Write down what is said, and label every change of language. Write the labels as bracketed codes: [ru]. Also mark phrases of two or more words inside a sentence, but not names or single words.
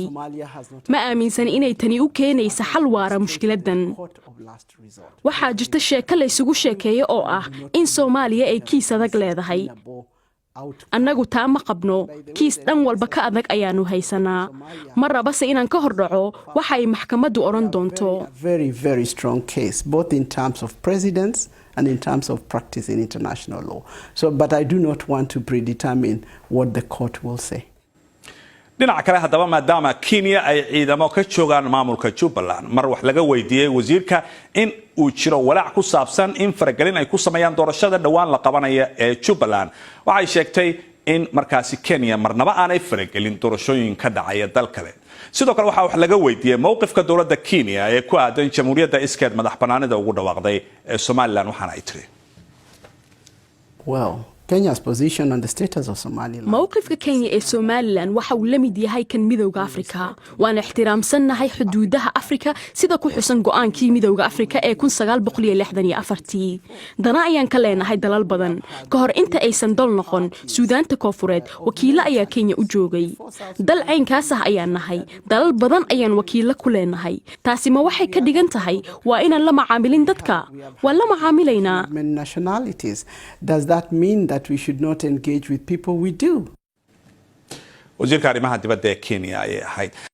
[so] ma aaminsan inay tani u keenayso xal waara mushkiladan. waxaa jirta sheeko la isugu sheekeeyo oo ah in Soomaaliya ay kiis adag leedahay. annagu taa ma qabno. kiis dhan walba ka adag ayaanu haysanaa. ma rabase inaan ka hordhaco waxa ay maxkamaddu oran doonto. [en] Very strong case both in terms of precedents and in terms of practice in international law. But I do not want to predetermine what the court will say. [so] dhinaca kale haddaba maadaama Kenya ay ciidamo ka joogaan maamulka Jubbaland mar wax laga weydiiyay wasiirka in uu jiro walaac ku saabsan in faragelin ay ku sameeyaan doorashada dhawaan la qabanaya ee Jubbaland. waxay sheegtay in markaasi Kenya marnaba aanay faragelin doorashooyin ka dhacaya dal kale. sidoo kale waxa wax laga weydiiyay mowqifka dawladda Kenya ee ku aadan jamhuuriyadda iskeed madaxbanaanida ugu dhawaaqday ee Somaliland. waxaana ay tiri [en] Kenya's position on the status of Somaliland. [so] mowqifka Kenya ee Somaliland waxa uu la mid yahay kan midowga Afrika. waan ixtiraamsanahay xuduudaha Afrika sida ku xusan go'aankii midowga Afrika ee 1964. dana ayaan ka leenahay dalal badan. ka hor inta aysan dal noqon Suudaanta Koonfureed wakiilo ayaa Kenya u joogay. dal caynkaas ah ayaan nahay. dalal badan ayaan wakiilo ku leenahay. taasi ma waxay ka dhigan tahay waa inaan la macaamilin dadka. waan la macaamilaynaa. [en] Does that mean that we should not engage with people? We do. [so] wasiirka arrimaha dibadda ee Kenya ayay ahayd